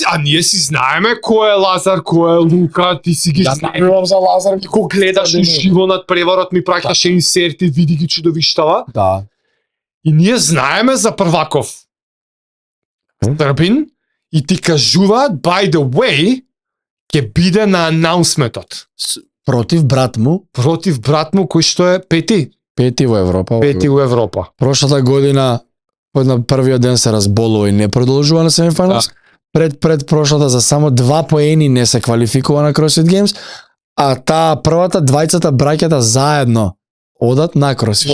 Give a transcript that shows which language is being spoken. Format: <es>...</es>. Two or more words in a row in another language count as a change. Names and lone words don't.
<mk>ние си знаеме кој е Лазар, кој е Лука, ти си ги Јас знаеш. набивам за Лазар. Ко гледаш уживо над преварот ми праќаше инсерти, види ги чудовиштава. Да. И ние знаеме за прваков Србин и ти кажуваат,</mk> <en>by the way,</en> <mk>ќе биде на анаунсментот Против брат му, против брат му кој што е пети во Европа. пети у Европа. Прошлата година, на првиот ден се разболува и не продолжува на семифиналс. Пред прошлата за само 2 поени не се квалификува на CrossFit Games, а таа првата двајцата браќата заедно одат на CrossFit.</mk>